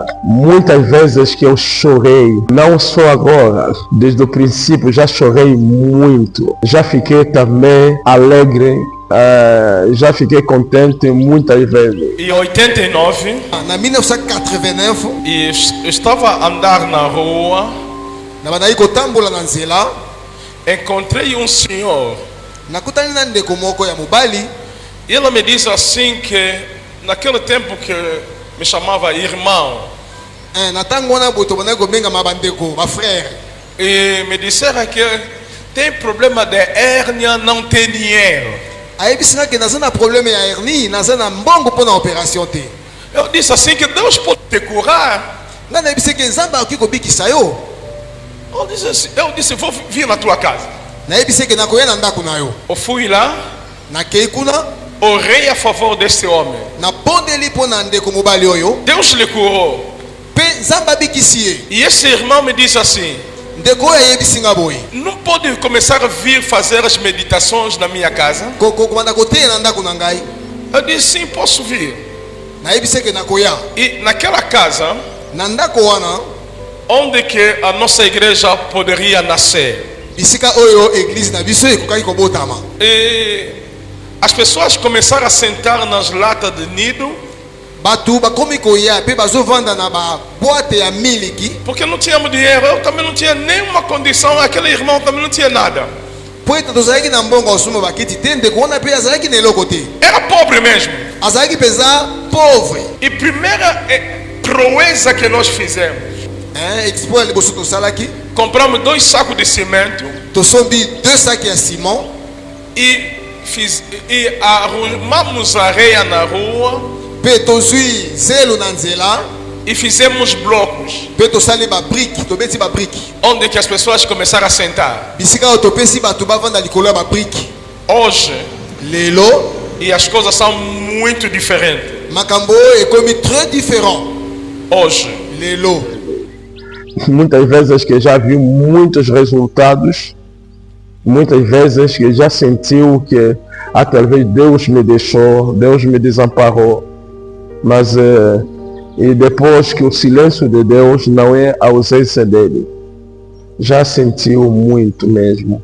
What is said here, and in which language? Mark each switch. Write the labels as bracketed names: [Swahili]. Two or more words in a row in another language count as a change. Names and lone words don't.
[Portuguese] Muitas vezes que eu chorei, não só agora, desde o princípio já chorei muito. Já fiquei também alegre, já fiquei contente muitas vezes. Em 89, [Lingala] En 1989, [Portuguese] e eu estava a andar na rua, [Lingala] nabandaki kotambola na nzela, [Portuguese] encontrei um senhor. [Lingala] nakutani na ndeko moko ya mobali. [Portuguese] E ela me disse assim que naquele tempo que me chamava irmão, [Lingala] Na ntango wana boto bandaki kobengama bandeko, bafrère. [Portuguese] e me disseram que tem problema de hérnia, não tem dinheiro. [Lingala] ayebisi nga ke naza na problème ya hernie, naza na mbongo mpo na opération te. [Portuguese] Eu disse assim que Deus pode te curar. [Lingala] Nga nayebisi ke nzambe akoki kobikisa yo. [Portuguese] Eu disse, vou vir na tua casa. [Lingala] Nayebisi ke nakoya na ndako na yo. [Portuguese] Eu fui lá, [Lingala] nakei kuna, [Portuguese] orei a favor desse homem. [Lingala] nabondeli mpo na ndeko mobali oyo, [Portuguese] Deus lhe curou. [Lingala] mpe nzambe abikisi ye. [Portuguese] E esse irmão me disse assim: [Lingala] ndeko oyo ayebisi nga boye, [Portuguese] não pode começar a vir fazer as meditações na minha casa? [Lingala] komanda koteya na ndako na ngai. [Portuguese] Eu disse, sim, posso vir. [Lingala] Nayebisi ke nakoya [Portuguese] E naquela casa, [Lingala] na ndako wana, [Portuguese] onde que a nossa igreja poderia nascer. [Lingala] bisika oyo eglise na biso ekokaki kobotama. [Portuguese] E as pessoas começaram a sentar nas latas de nido, [Lingala] Bato bakomi koya mpe bazovanda na baboite ya miliki, [Portuguese] porque não tínhamos dinheiro. Eu também não tinha nenhuma condição, aquele irmão também não tinha nada. [Lingala] po ete tozalaki na mbongo osuma bakiti te, ndeko wana mpe azalaki na eloko te, [Portuguese] Era pobre mesmo. [Lingala] azalaki mpenza pauvre. [Portuguese] E primeira proeza que nós fizemos, [Lingala] Exploit ya liboso tosalaki, [Portuguese] compramos 2 sacos de cimento [Lingala] tosombi 2 sacs ya ciment, [Portuguese] e arrumamos areia na rua [Lingala] mpe tozwi zelo na nzela, [Portuguese] e fizemos blocos, [Lingala] mpe tosali babrike, tobeti babrike, [Portuguese] onde que as pessoas começaram a sentar. [Lingala] bisika oyo topesi bato bavanda likolo ya babrike. [Portuguese] Hoje, [Lingala] Lelo [Portuguese] e as coisas são muito diferentes. [Lingala] makambo oyo ekomi [French] très différent. [Portuguese] Hoje, [Lingala] Lelo [Portuguese] Muitas vezes que já vi muitos resultados, muitas vezes que já sentiu que talvez Deus me deixou, Deus me desamparou, mas e depois que o silêncio de Deus não é a ausência dele, já sentiu muito mesmo.